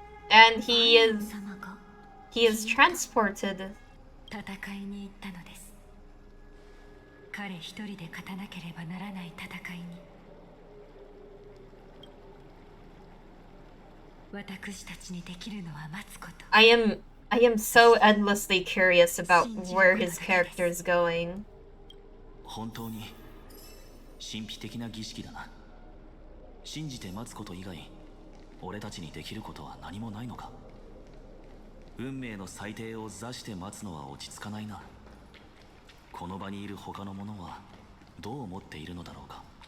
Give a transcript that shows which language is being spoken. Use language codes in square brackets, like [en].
[en] And he is transported. [ja] 戦いに行ったのです。彼一人で勝たなければならない戦いに。私たちにできるのは待つこと。 [en] I am so endlessly curious about where his character is going. [ja] 本当に神秘的な儀式だな。信じて待つこと以外俺たちにできることは何もないのか。運命の裁定を座して待つのは落ち着かないな。この場にいる他の者はどう思っているのだろうか。